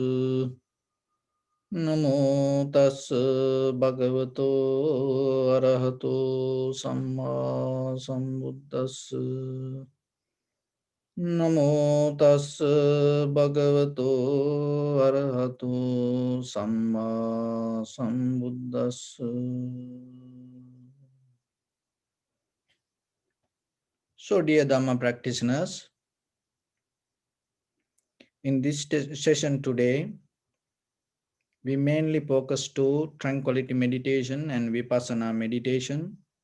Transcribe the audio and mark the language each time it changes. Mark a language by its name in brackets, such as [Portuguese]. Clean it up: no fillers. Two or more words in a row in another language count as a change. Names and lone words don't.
[Pali] Namo tas bhagavato arahato samma sambuddhas. Namo tas bhagavato arahato samma sambuddhas. [English] So, dear Dhamma practitioners, in this session today, we mainly focus to tranquility meditation and vipassana meditation.